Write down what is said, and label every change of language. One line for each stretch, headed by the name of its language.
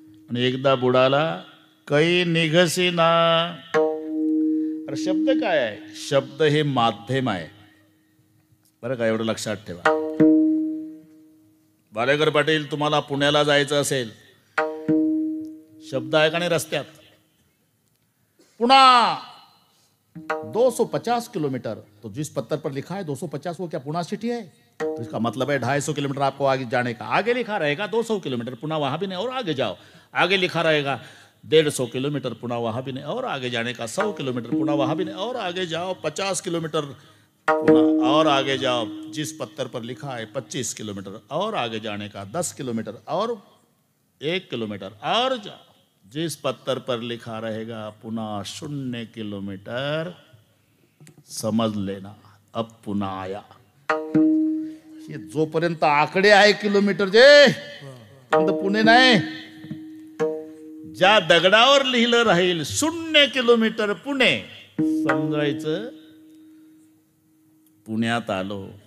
Marathi: आणि एकदा बुडाला कै निघसी ना. अरे शब्द काय आहे? शब्द हे माध्यम आहे, बरं का, एवढं लक्षात ठेवा. बालेकर पाटील, तुम्हाला पुण्याला जायचं असेल, शब्द आहे का नाही रस्त्यात?
Hindi: पुणा 250 किलोमीटर, तो जिस पत्थर पर लिखा है 250, वो क्या पुणे सिटी है? तो इसका मतलब है 250 किलोमीटर आपको आगे जाने का. आगे लिखा रहेगा 200 किलोमीटर, पुणे वहां भी नहीं, और आगे जाओ. आगे लिखा रहेगा 150 किलोमीटर, पुणे वहां भी नहीं, और आगे जाने का. 100 किलोमीटर, पुणे वहां भी नहीं, और आगे जाओ. 50 किलोमीटर पुणे, और आगे जाओ. जिस पत्थर पर लिखा है 25 किलोमीटर, और आगे जाने का. 10 किलोमीटर, और 1 किलोमीटर, और जाओ. जिस पत्थर पर लिखा रहेगा पुनः 0 किलोमीटर, समझ लेना अब पुन्हा आया.
Marathi: हे जोपर्यंत आकडे आहे किलोमीटरचे तोपर्यंत पुणे नाही. ज्या दगडावर लिहिलं राहील 0 किलोमीटर पुणे, समजायचं पुण्यात आलो.